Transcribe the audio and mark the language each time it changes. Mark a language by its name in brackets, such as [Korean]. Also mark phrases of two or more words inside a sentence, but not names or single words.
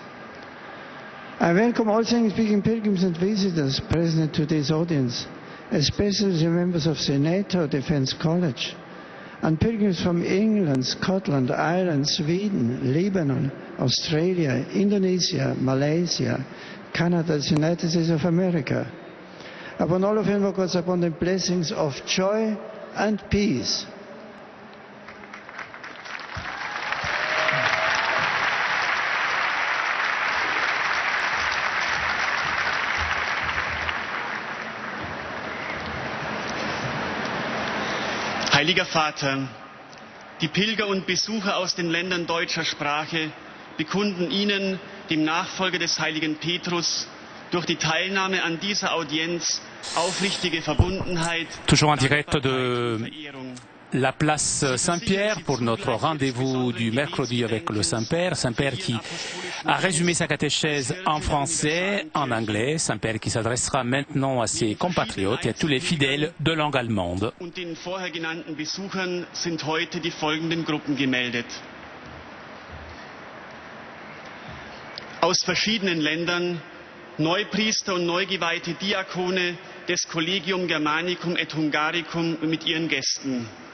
[English] I welcome all Thanksgiving pilgrims and visitors present at today's audience, especially the members of the NATO Defence College, and pilgrims from England, Scotland, Ireland, Sweden, Lebanon, Australia, Indonesia, Malaysia, Canada, the United States of America. Upon all of you, invoke God's abundant blessings of joy and peace. [German] Heiliger Vater, die Pilger und Besucher aus den Ländern deutscher Sprache bekunden Ihnen, dem Nachfolger des heiligen Petrus, durch die Teilnahme an dieser Audienz aufrichtige Verbundenheit, [French] toujours en direct de la place Saint-Pierre pour notre rendez-vous du mercredi avec le Saint-Père. Saint-Père qui a résumé sa catéchèse en français, en anglais. Saint-Père qui s'adressera maintenant à ses compatriotes et à tous les fidèles de langue allemande. [German] Und den vorher genannten Besuchern sind heute die folgenden Gruppen gemeldet. Aus verschiedenen Ländern Neupriester und neugeweihte Diakone des Collegium Germanicum et Hungaricum mit ihren Gästen.